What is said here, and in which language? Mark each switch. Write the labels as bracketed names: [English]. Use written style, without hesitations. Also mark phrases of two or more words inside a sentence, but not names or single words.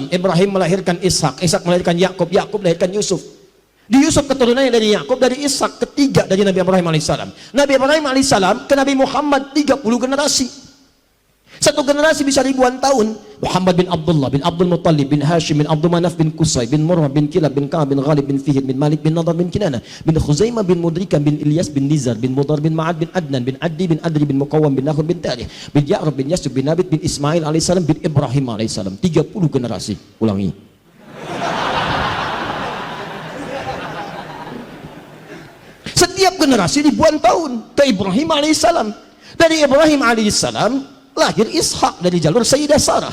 [Indonesian] Ibrahim melahirkan Ishak. Ishak melahirkan Yakub. Yakub melahirkan Yusuf. Di Yusuf keturunannya dari Yakub, dari Ishak, ketiga dari Nabi Ibrahim alaihissalam. Nabi Ibrahim alaihissalam ke Nabi Muhammad 30 generasi. Satu generasi bisa ribuan tahun. Muhammad bin Abdullah bin Abdul Muttalib bin Hashim bin Abdul Manaf bin Qusay bin Murrah bin Kilab bin Ka'ab bin Ghalib bin Fihir bin Malik bin Nadar bin Kinana bin Khuzaimah bin Mudrika bin Ilyas bin Nizar bin Mudar bin Ma'ad bin Adnan bin Addi bin Adri bin Muqawam bin Nahur bin Tarih bin Ya'rab bin Yasub bin Nabit bin Ismail alaihissalam bin Ibrahim alaihissalam. 30 generasi. Ulangi. Setiap generasi ribuan tahun ke Ibrahim alaihissalam. Dari Ibrahim alaihissalam lahir Ishak dari jalur Sayyidah Sarah.